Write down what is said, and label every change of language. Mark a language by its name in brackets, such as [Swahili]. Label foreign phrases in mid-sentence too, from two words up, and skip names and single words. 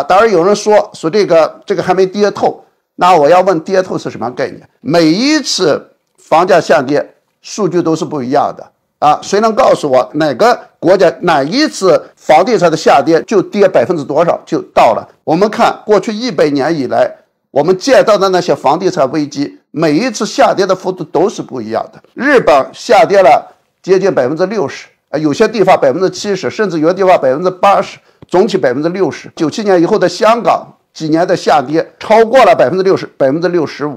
[Chinese] 當然有人說這個還沒跌透，那我要問跌透是什麼概念？每一次房價下跌數據都是不一樣的啊，誰能告訴我哪個國家哪一次房地產的下跌就跌多少就到了？我們看過去100年以來我們見到的那些房地產危机，每一次下跌的幅度都是不一樣的。日本下跌了接近60%，有些地方70%，甚至有的地方80%，總體60%。97年以後的香港幾年的下跌超過了60%、65%。